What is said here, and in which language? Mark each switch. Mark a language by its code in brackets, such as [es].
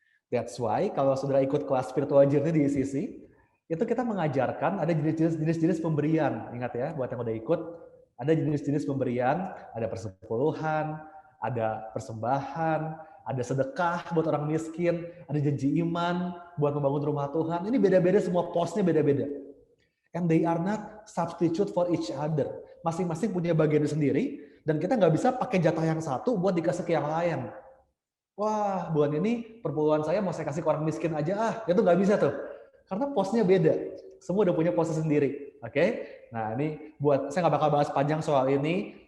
[en] That's why [id] kalau saudara ikut kelas spiritual journey di ICC, itu kita mengajarkan ada jenis-jenis pemberian. Ingat ya, buat yang udah ikut, ada jenis-jenis pemberian, ada persepuluhan, ada persembahan, ada sedekah buat orang miskin, ada janji iman buat membangun rumah Tuhan. Ini beda-beda, semua posnya beda-beda. [en] And they are not substitute for each other. [id] Masing-masing punya bagiannya sendiri, dan kita nggak bisa pakai jatah yang satu buat dikasih ke yang lain. wah bulan ini perpuluhan saya mau saya kasih ke orang miskin aja itu nggak bisa tuh. Karena posnya beda. Semua udah punya posnya sendiri. Oke? Nah ini buat, saya nggak bakal bahas panjang soal ini.